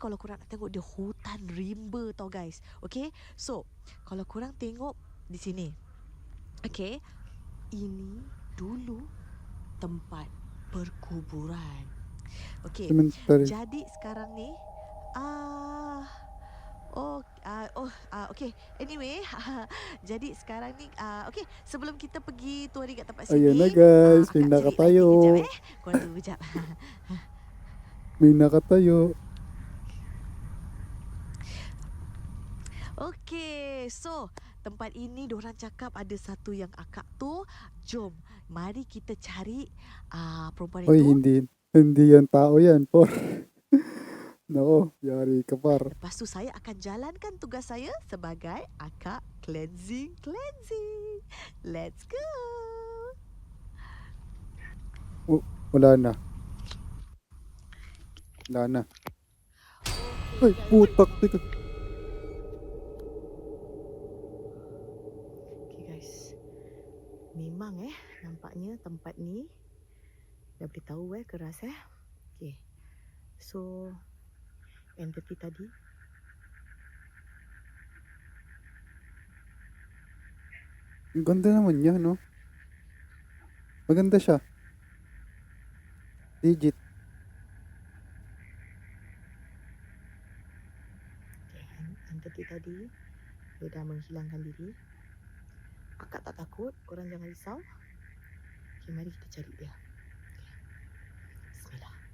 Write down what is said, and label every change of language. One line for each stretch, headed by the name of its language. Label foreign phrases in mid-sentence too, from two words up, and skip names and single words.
Malay: Kalau korang nak tengok, dia hutan rimba tau guys. Okey, so kalau korang tengok di sini, okey, ini dulu tempat perkuburan. Okey, Cemetery. jadi sekarang ni okey. Anyway, jadi sekarang ni okey, sebelum kita pergi touring kat tempat
Filipino: Ayan na
Malay: sini,
Filipino: guys, may
Malay: akak cerit lagi
Filipino: nakatayo.
Malay: kejap Korang tunggu kejap.
Filipino: May nakatayo.
Malay: Okey, so tempat ini diorang cakap ada satu yang akak tu. Jom, mari kita cari perempuan
Filipino: Oy,
Malay: itu.
Filipino: hindi yan tao yan, por. Nako, yari ka par.
Malay: Lepas tu saya akan jalankan tugas saya sebagai akak cleansing.
English: Let's go.
Filipino: Oh, wala na. Ay, putak. Teka.
English: Okay guys,
Malay: memang nampaknya tempat ni dah boleh tahu keras
English: Okay, so
Malay: entity tadi
Filipino: Ang ganda naman niya, no? Maganda siya. Legit.
Malay: entity tadi dia dah menghilangkan diri. Akak tak takut, korang jangan risau. Okay, mari kita cari dia. Bismillah.